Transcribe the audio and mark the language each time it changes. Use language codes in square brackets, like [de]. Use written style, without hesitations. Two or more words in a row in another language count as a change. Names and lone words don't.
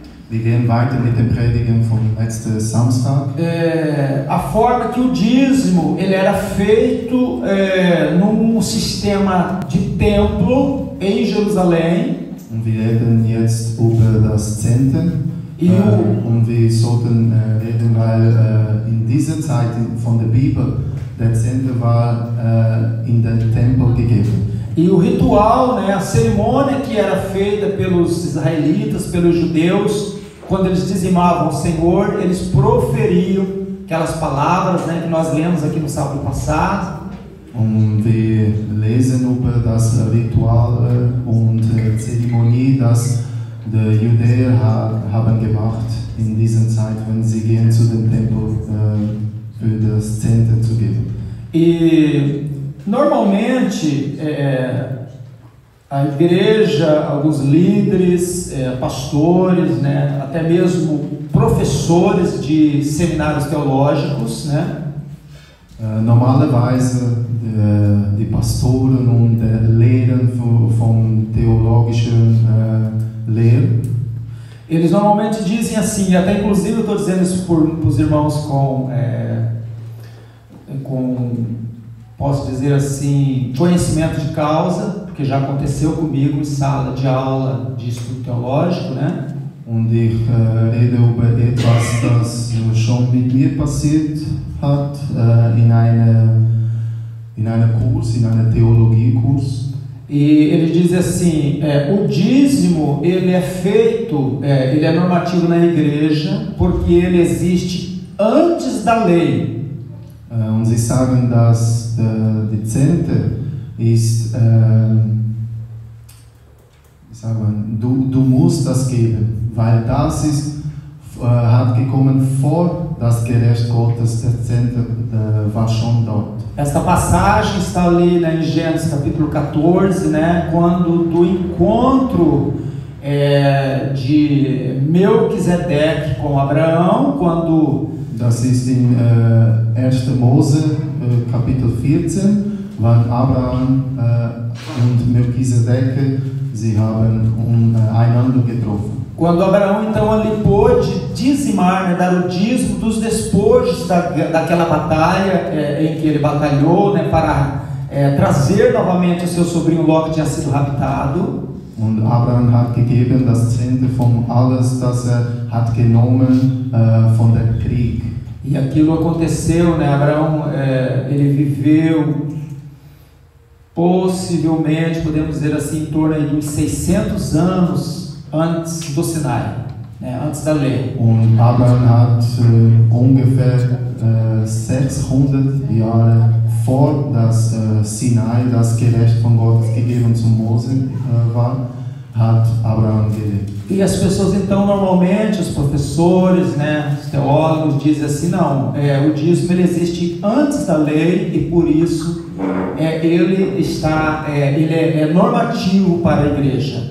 [de] Wir gehen weiter mit den Predigten vom letzten Samstag. [pt] A forma que o dízimo ele era feito num sistema de templo em Jerusalém. [de] Und wir reden jetzt über das Zehnte. Und wir sollten reden, weil in dieser Zeit von der Bibel der Zehnte war in den Tempel gegeben. [pt] E o ritual, a cerimônia que era feita pelos israelitas, pelos judeus, quando eles dizimavam o Senhor, eles proferiam aquelas palavras, que nós lemos aqui no sábado passado. [de] Und wir lesen über das Ritual und Zeremonie, das die Judäer haben gemacht in dieser Zeit, wenn sie gehen zu dem Tempel für das Zehnte zu geben. [pt] E normalmente a igreja, alguns líderes, pastores, até mesmo professores de seminários teológicos, [de] Normalerweise die Pastoren und Lehrer von theologischen Lehren. [pt] Eles normalmente dizem assim, até inclusive eu estou dizendo isso para os irmãos com, posso dizer assim, conhecimento de causa, porque já aconteceu comigo em sala de aula de estudo teológico, [de] Und ich rede über etwas, das schon mit mir passiert hat, in einem Kurs, in einem Theologiekurs. [pt] E ele diz assim, o dízimo ele é feito, ele é normativo na igreja, porque ele existe antes da lei. [de] Und sie sagen, dass die Zehnte ist, du musst das geben, weil das ist, hat gekommen vor das Gericht Gottes, der Zehnte war schon dort. [pt] Esta passagem está ali em Gênesis capítulo 14, quando do encontro de Melquisedeque com Abraão, quando [de] Das ist in 1. Mose Kapitel 14, wann Abraham und Melchisedek sie haben einander getroffen. [pt] Quando Abraão então ali pôde dizimar, dar o dízimo dos despojos daquela batalha em que ele batalhou, para trazer novamente o seu sobrinho Ló que tinha sido raptado. [de] Und Abraham hat gegeben das Zehnte von alles, das hat genommen von der Krieg. [pt] E aquilo aconteceu, Abraão ele viveu possivelmente, podemos dizer assim, em torno de uns 600 anos antes do Sinai, antes da lei. [de] Und Abraham hat ungefähr 600 Jahre vor das Sinai, das Gericht von Gott gegeben zu Mose war, hat Abraham gelebt. [pt] E as pessoas então normalmente, os professores, os teólogos dizem assim, não, o dízimo ele existe antes da lei e por isso ele é normativo para a igreja.